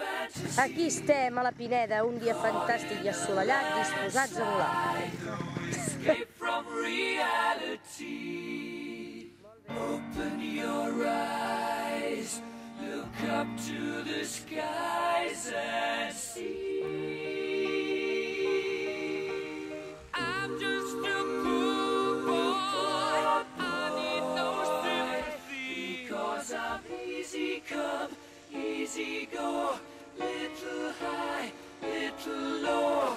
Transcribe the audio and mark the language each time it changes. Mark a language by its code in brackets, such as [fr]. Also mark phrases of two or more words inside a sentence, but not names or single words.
[ca] Aquí estem a la Pineda, un dia fantàstic i assolellat, disposats a volar. [en] Escape from reality. Open your eyes, look up to the skies and see. I'm just a poor boy, I need no sympathy, 'cause I'm easy come, easy go, little high, little low.